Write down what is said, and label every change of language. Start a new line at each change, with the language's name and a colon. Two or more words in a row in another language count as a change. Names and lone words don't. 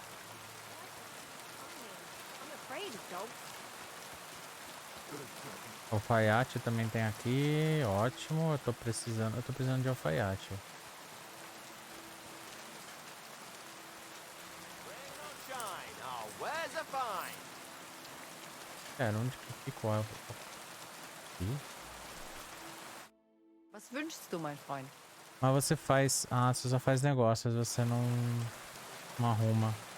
Portuguese: Alfaiate também tem aqui, ótimo. Eu tô precisando de alfaiate. Cara, onde que ficou a... Aqui?
German: Was wünschst du, mein Freund?
Portuguese: Mas você faz... Ah, você só faz negócios, você não arruma.